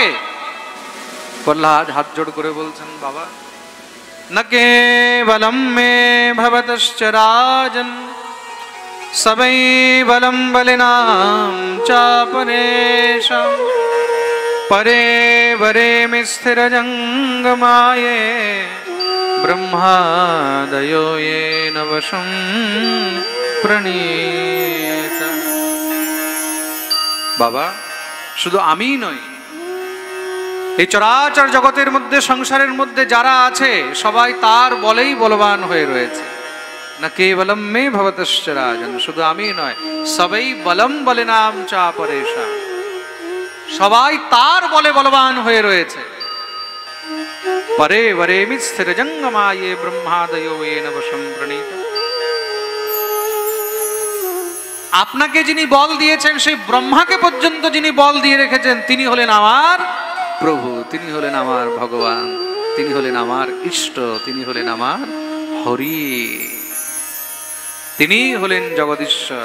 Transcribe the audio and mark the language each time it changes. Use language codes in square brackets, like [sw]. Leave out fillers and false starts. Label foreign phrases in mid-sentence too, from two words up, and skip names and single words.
[bn] প্রহ্লাদ হাত জোড় করে বলছেন, বাবা, [sa] ন কেবলম মে ভবতশ্চ রাজন, সবৈ বলম বলিনাম চাপরেশাম, পরে বরে মে স্থির জঙ্গমায়ে, ব্রহ্মাদয়ো येन वशं প্রণীত। [bn] বাবা, শুধু আমিই নই, এই চরাচর জগতের মধ্যে, সংসারের মধ্যে যারা আছে সবাই তার বলেই বলবান হয়ে রয়েছে। [sa] না কেবলম মে ভবতশ্চ রাজন, [bn] শুধু আমি নয়, [sa] সবাই বলম বলিনাম চাপরেশাম, [bn] সবাই তার বলে বলবান হয়ে রয়েছে। [sa] পরে বরেমি স্থির জঙ্গমায়ে, ব্রহ্মাদয়ো येन वशं প্রণীত। [bn] আপনাকে যিনি বল দিয়েছেন, সেই ব্রহ্মাকে পর্যন্ত যিনি বল দিয়ে রেখেছেন, তিনি হলেন আমার প্রভু, তিনি হলেন আমার ভগবান, তিনি হলেন আমার ইষ্ট, তিনি হলেন আমার হরি, তিনি হলেন জগদীশ্বর।